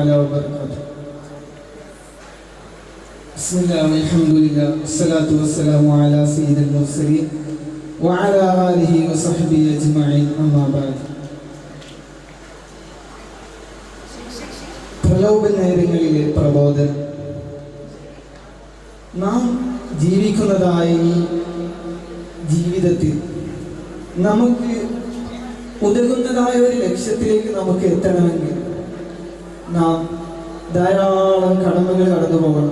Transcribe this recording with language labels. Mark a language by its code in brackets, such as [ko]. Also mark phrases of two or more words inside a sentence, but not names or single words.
[ar] وبركاته. بسم الله والحمد لله والصلاة والسلام على سيد المرسلين وعلى آله وصحبه أجمعين أما بعد. [ml] പ്രലോഭനങ്ങളിലെ പ്രബോധനം. നാം ജീവിക്കുന്നതായ ഈ ജീവിതത്തിൽ നമുക്ക് ഉതകുന്നതായ ഒരു ലക്ഷ്യത്തിലേക്ക് നമുക്ക് എത്തണമെങ്കിൽ നാം ധാരാളം കടമകൾ കടന്നു പോകണം.